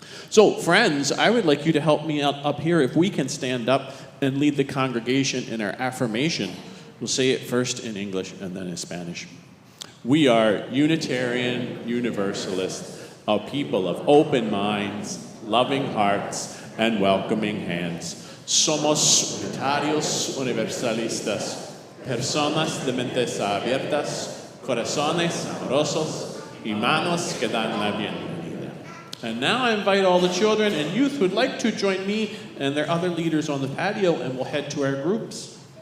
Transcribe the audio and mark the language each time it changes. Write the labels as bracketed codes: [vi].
[en] So friends, I would like you to help me out up here. If we can stand up and lead the congregation in our affirmation. We'll say it first in English and then in Spanish. We are Unitarian Universalists, a people of open minds, loving hearts, and welcoming hands. [es] Somos unitarios universalistas, personas de mentes abiertas, corazones amorosos, y manos que dan la bienvenida. [en] And now I invite all the children and youth who'd like to join me and their other leaders on the patio, and we'll head to our groups.